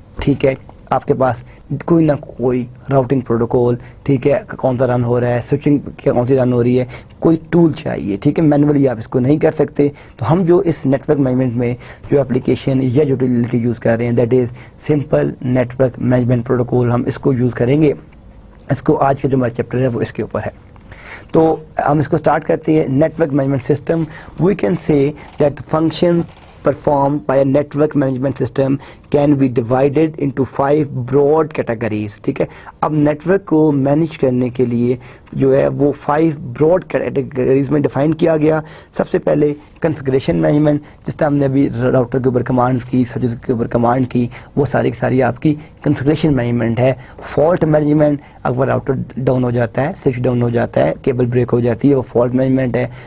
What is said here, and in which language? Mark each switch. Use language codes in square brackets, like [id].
[hi] ठीक है, आपके पास कोई ना कोई राउटिंग प्रोटोकॉल, ठीक है, कौन सा रन हो रहा है, स्विचिंग क्या कौन सी रन हो रही है, कोई टूल चाहिए, ठीक है। मैनुअली आप इसको नहीं कर सकते। तो हम जो इस नेटवर्क मैनेजमेंट में जो एप्लीकेशन या जो यूटिलिटी यूज़ कर रहे हैं, [en] that is simple network management protocol, [hi] हम इसको यूज़ करेंगे। इसको आज का जो हमारा चैप्टर है वो इसके ऊपर है। तो हम इसको स्टार्ट करते हैं। [en] network management system, we can say that the function performed by a network management system can be divided into 5 broad categories, [hi] ठीक है। अब नेटवर्क को मैनेज करने के लिए जो है वो 5 ब्रॉड कैटेगरीज में डिफाइन किया गया। सबसे पहले कॉन्फ़िगरेशन मैनेजमेंट, जिस तरह हमने अभी राउटर के ऊपर कमांड्स की, स्विचेस के ऊपर कमांड की, वो सारी की सारी आपकी कॉन्फ़िगरेशन मैनेजमेंट है। फॉल्ट मैनेजमेंट, अगर राउटर डाउन हो जाता है, स्विच डाउन हो जाता है, केबल ब्रेक हो जाती है, वो फॉल्ट मैनेजमेंट है।